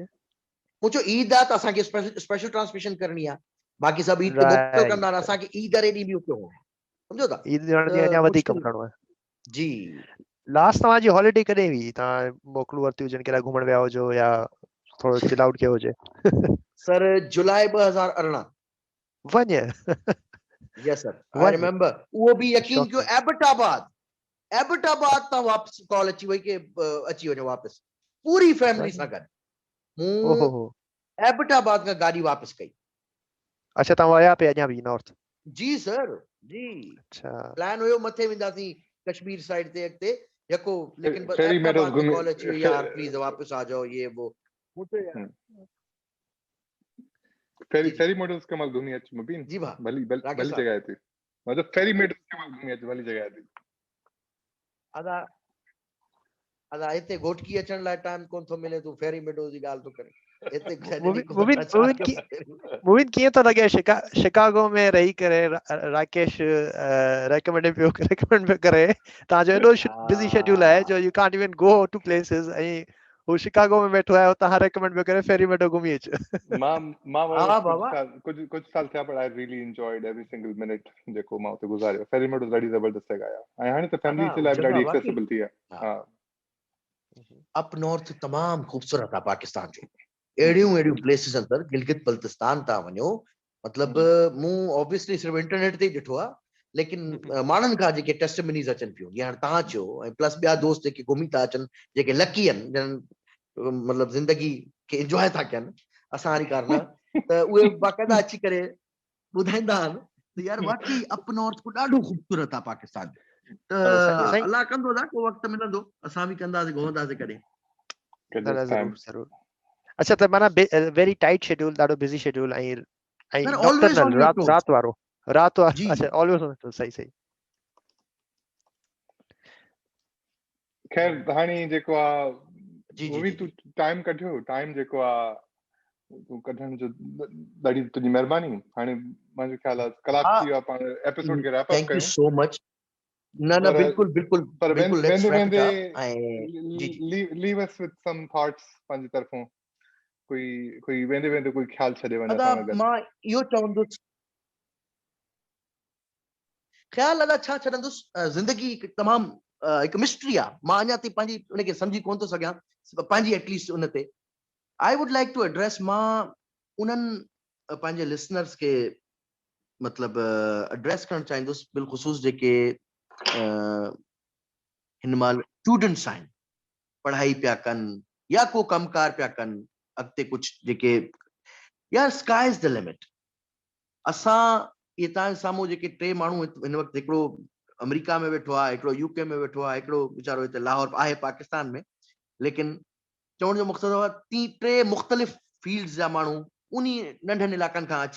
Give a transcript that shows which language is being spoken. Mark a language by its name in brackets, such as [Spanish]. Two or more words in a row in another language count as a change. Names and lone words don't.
[Sindhi] मुझो ईद आहे त असांखे [English] special transmission [Sindhi] करणी आहे बाक़ी सभु ईद ते मोकल कंदा आहिनि असांखे ईद वारे ॾींहुं बि उते हुअणो आहे सम्झो था ईद ॾींहुं अञा वधीक कमु करणो आहे जी लास्ट तव्हांजी हॉलिडे कॾहिं हुई तव्हां मोकलूं वरिती हुजनि केॾा घुमण विया हुजो या थोरो [English] chill out [Sindhi] कयो हुजे सर जुलाई 2018 वञ [English] yes sir I remember [Urdu] वो भी [Sindhi] यकीन कयो एबटाबाद तां वापस कॉल अची वई के अची वञो वापस पूरी फैमिली सां गॾु ओहो एबटाबाद खां गाड़ी वापस कई अच्छा तव्हां आया पे अञा भी नॉर्थ जी सर जी अच्छा प्लान हुयो मथे वेंदासीं कश्मीर साइड ते अॻिते यको लेकिन बस फेरी मेडोज [Urdu] एबटाबाद कॉल [Sindhi] अची वई [Urdu] यार प्लीज वापस आ जाओ ये वो मुझे [Sindhi] फेरी मेडोज के मल घूमी अच मुबीन जी भा भली [Urdu] जगह है [Sindhi] थी मतलब फेरी मेडोज के मल घूमी अच भली [Urdu] जगह है [Sindhi] थी अदा हिते घोटकी अचण लाइ टाइम कोन थो मिले तू फेरी मेडोज जी ॻाल्हि तो करे हिते मुबिन कीअं तो लगे शिकागो में रही करे राकेश रेकमेंड पियो करे ताजो एडो [English] busy schedule [Sindhi] है जो [English] you can't even go to places [Sindhi] ऐं वो शिकागो में बैठो है ता रेकमेंड पियो करे फेरी मेडो घुमी अच मां कुछ साल थिया पर [English] I really enjoyed every single minute [Sindhi] जेको मां उते गुजारियो फेरी मेडोज ॾाढी ज़बरदस्त जगह आहे ऐं हाणे त फैमिली जे लाइ ॾाढी एक्सेसिबल थी आहे हां [English] up north [Sindhi] तमाम खूबसूरत आहे पाकिस्तान जो एड़ियूं प्लेसेस अंदर गिलगित बल्तिस्तान ता वञो मतलब मूं ऑब्वियसली सिर्फ इंटरनेट ते ॾिठो आहे लेकिन माण्हुनि खां जेके टेस्टिमनीज अचनि पियूं या तव्हां चयो ऐं प्लस ॿिया दोस्त जेके घुमी था अचनि जेके लकी आहिनि मतलब ज़िंदगी खे एंजॉय था कनि असां वारी कार न त उहे बाक़ाइदा अची करे ॿुधाईंदा आहिनि त यार वाकई [English] up north [Sindhi] को ॾाढो खूबसूरत आहे पाकिस्तान त अल्लाह कंदो ना को वक़्तु मिलंदो असां बि कंदासीं घुमंदासीं कॾहिं ज़रूर अच्छा त माना [English] very tight schedule [Sindhi] ॾाढो [English] busy schedule [Sindhi] ऐं नॉक्टर्नल रात वारो अच्छा ऑलवेज सही खैर हाणे जेको आहे [Urdu] वो भी [Sindhi] तू टाइम कढियो टाइम जेको आहे तू कढण जो ॾाढी तुंहिंजी महिरबानी हाणे मुंहिंजो ख्याल आहे कलाक थी वियो आहे पाण एपिसोड खे [English] wrap up thank you so much [Sindhi] न बिल्कुल पर [English] let's wrap it up leave us with some thoughts [Sindhi] पंहिंजी तरफों कोई वेंदे कोई ख्याल छॾे वञे असां गॾु मां इहो चवंदुसि ख्याल अदा छा छॾंदुसि ज़िंदगी तमामु हिकु मिस्ट्री आहे मां अञा ताईं पंहिंजी उनखे सम्झी कोन थो सघां पंहिंजी एटलीस्ट उन ते [English] I would like to address [Sindhi] मां उन्हनि पंहिंजे लिसनर्स खे मतलब एड्रेस करणु चाहींदुसि बिलख़ुसूस जेके हिन महिल स्टूडेंट्स आहिनि पढ़ाई पिया कनि या को कमकार पिया कनि अॻिते कुझु जेके यार [English] sky is the limit [Sindhi] असां ये तव्हांजे साम्हूं जेके 3 माण्हू हिन वक़्तु हिकिड़ो अमेरिका में वेठो आहे हिकिड़ो यूके में वेठो आहे हिकिड़ो वीचारो हिते लाहौर आहे पाकिस्तान में लेकिन चवण जो मक़सदु आहे 3 मुख़्तलिफ़ फील्ड्स जा माण्हू उन नंढनि इलाइक़नि खां अची